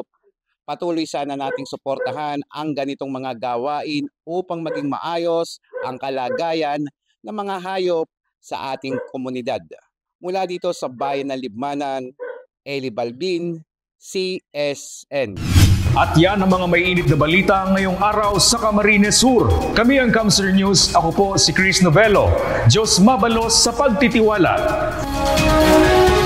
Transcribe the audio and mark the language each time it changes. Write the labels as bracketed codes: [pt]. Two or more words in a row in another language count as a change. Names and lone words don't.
[tl] Patuloy sana nating suportahan ang ganitong mga gawain upang maging maayos ang kalagayan ng mga hayop sa ating komunidad. Mula dito sa bayan ng Libmanan, Eli Balbin, CSN. At yan ang mga mainit na balita ngayong araw sa Camarines Sur. Kami ang Kamsur News. Ako po si Chris Novello. [bik] Diyos mabalos sa pagtitiwala.